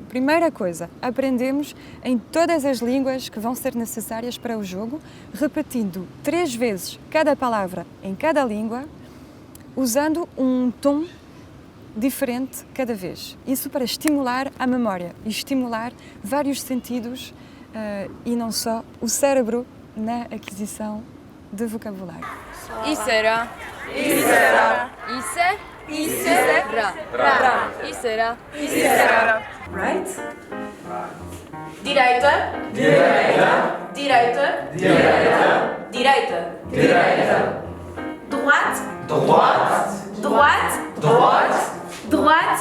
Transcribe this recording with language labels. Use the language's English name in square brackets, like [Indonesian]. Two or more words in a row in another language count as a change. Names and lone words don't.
[Portuguese] Primeira coisa, aprendemos em todas as línguas que vão ser necessárias para o jogo, repetindo 3 vezes cada palavra em cada língua, usando um tom diferente cada vez. Isso para estimular a memória e estimular vários sentidos e não só o cérebro na aquisição de vocabulário. Isera. Isera. Ise. Isera. Ra. Isera. Isera. Right? Direita. Direita. Direita. Direita. Direita. Direita. [French] Droite. Droite. Droite. Droite. Droite.